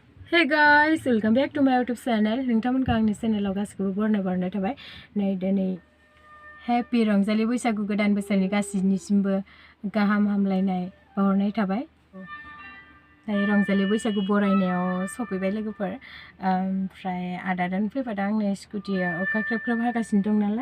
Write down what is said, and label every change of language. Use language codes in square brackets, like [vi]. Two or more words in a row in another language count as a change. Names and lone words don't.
[en] Hey guys, welcome back to my YouTube channel. [brx] नोंथांमोनखौ आंनि चेनेलाव गासिखौबो बरायनाय थाबाय। नै दिनै हैप्पी रंजालि बैसागु गोदान बोसोरनि गासिनिसिमबो गाहाम हामलायनाय बावहरनाय थाबाय। दायो रंजालि बैसागु बरायनायाव सफैबाय लोगोफोर। ओमफ्राय आदादोन फैफादों आंनो स्कुटियाव अखा ख्रेब ख्रेब हागासिनो दं नालाय।